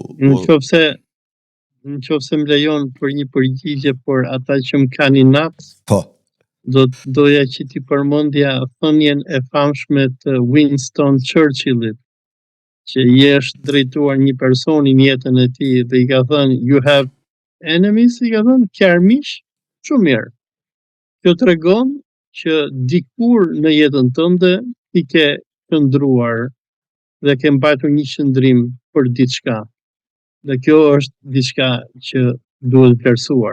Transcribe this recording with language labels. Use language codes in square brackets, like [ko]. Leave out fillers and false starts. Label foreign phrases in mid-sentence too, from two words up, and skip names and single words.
[sq] Në qofse më lejon për një përgjigje, por ata që më kanë inat, doja që ti përmendja thënien e famshme të Winston Churchillit, që i është drejtuar një personi në jetën e tij dhe i ka thënë [en] you have enemies, [sq] i ka thënë kjarmish, shumë mirë. Kjo tregon që dikur në jetën tënde ti ke qëndruar dhe ke mbajtur një qëndrim për diçka. Dhe kjo është diçka që duhet vlerësuar.